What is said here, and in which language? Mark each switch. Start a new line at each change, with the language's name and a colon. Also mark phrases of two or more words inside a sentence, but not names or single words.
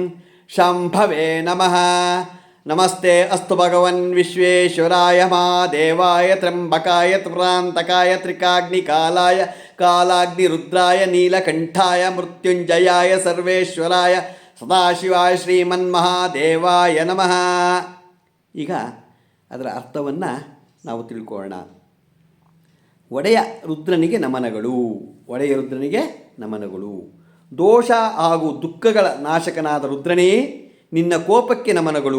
Sanskrit: ಶಾಂಭವೇ ನಮಃ. ನಮಸ್ತೆ ಅಸ್ತು ಭಗವನ್ ವಿಶ್ವೇಶ್ವರಾಯ ಮಹಾದೇವಾಯ ತ್ರ್ಯಂಬಕಾಯ ತ್ರಿಪುರಾಂತಕಾಯ ತ್ರಿಕಾಗ್ನಿಕಾಲಾಯ ಕಾಲಾಗ್ನಿರುದ್ರಾಯ ನೀಲಕಂಠಾಯ ಮೃತ್ಯುಂಜಯಾಯ ಸರ್ವೇಶ್ವರಾಯ ಸದಾಶಿವಾಯ ಶ್ರೀಮನ್ಮಹಾದೇವಾಯ ನಮಃ.
Kannada: ಈಗ ಅದರ ಅರ್ಥವನ್ನು ನಾವು ತಿಳ್ಕೊಳ್ಳೋಣ. ಒಡೆಯ ರುದ್ರನಿಗೆ ನಮನಗಳು. ಒಡೆಯ ರುದ್ರನಿಗೆ ನಮನಗಳು. ದೋಷ ಹಾಗೂ ದುಃಖಗಳ ನಾಶಕನಾದ ರುದ್ರನೇ, ನಿನ್ನ ಕೋಪಕ್ಕೆ ನಮನಗಳು.